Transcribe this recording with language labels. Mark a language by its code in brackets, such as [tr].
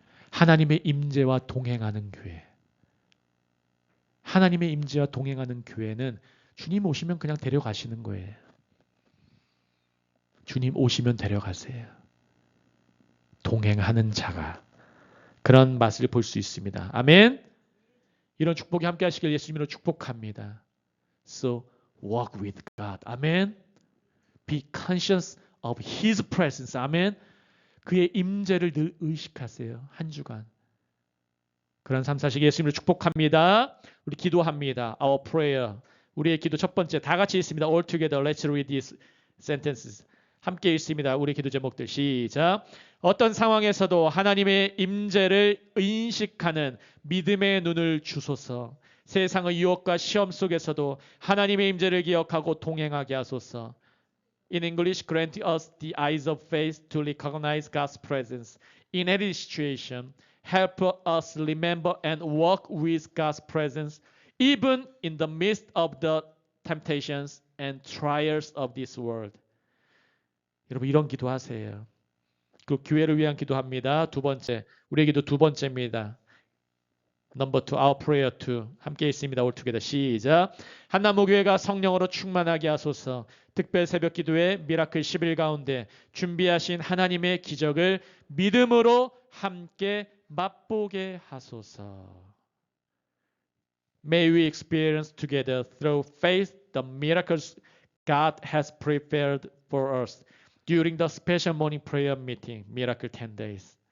[ko] 하나님의 임재와 동행하는 교회. 하나님의 임재와 동행하는 교회는 주님 오시면 그냥 데려가시는 거예요. 주님 오시면 데려가세요. 동행하는 자가 그런 맛을 볼 수 있습니다. 아멘. 이런 축복이 함께 하시길 예수님으로 축복합니다. [en] So walk with God. 아멘. Be conscious of His presence. [ko] 아멘. 그의 임재를 늘 의식하세요. 한 주간. 그런 삶 사시기 예수님으로 축복합니다. 우리 기도합니다. [en] Our prayer. [ko] 우리의 기도 첫 번째 다 같이 있습니다. [en] All together. Let's read these sentences. [ko] 함께 있습니다. 우리 기도 제목들 시작. 어떤 상황에서도 하나님의 임재를 인식하는 믿음의 눈을 주소서. 세상의 유혹과 시험 속에서도 하나님의 임재를 기억하고 동행하게 하소서. [en] In English, grant us the eyes of faith to recognize God's presence in every situation. Help us remember and walk with God's presence even in the midst of the temptations and trials of this world. [ko] 여러분 이런 기도하세요. 그 교회를 위한 기도합니다. 두 번째, 우리의 기도 두 번째입니다. [en] Number 2, our prayer 2. [ko] 함께 있습니다. [en] All together. [ko] 시작. 한나무교회가 성령으로 충만하게 하소서. 특별 새벽 기도회 미라클 10일 가운데 준비하신 하나님의 기적을 믿음으로 함께 맛보게 하소서. [en] May we experience together through faith the miracles God has prepared for us during the special morning prayer meeting, Miracle 10 Days.